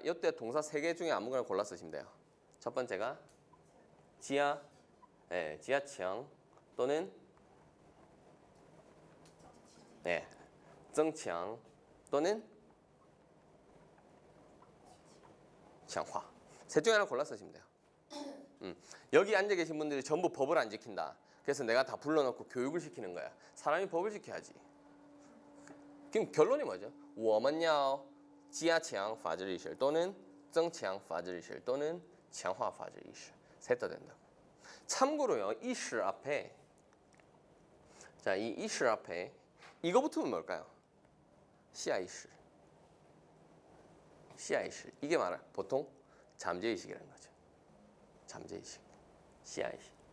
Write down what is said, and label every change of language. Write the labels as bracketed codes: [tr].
[ko] 이때 동사 3개 중에 아무거나 골라 쓰시면 돼요. 첫 번째가 지하, 예, 지하청 또는 예, 增强 또는 强化. 셋 중에 하나 골라 쓰시면 돼요. 여기 앉아 계신 분들이 전부 법을 안 지킨다. 그래서 내가 다 불러놓고 교육을 시키는 거야. 사람이 법을 지켜야지. 그럼 결론이 뭐죠? [zh] 我们要加强法治意识 또는 增强法治意识 또는 强化法治意识. [ko] 셋 다 된다고. 참고로요, 意识 앞에 자, 이 意识 앞에 이거 붙으면 뭘까요? [zh] 下意识. 下意识. [ko] 이게 말하 보통 잠재의식이라는 거죠. 잠재의식. 下意识.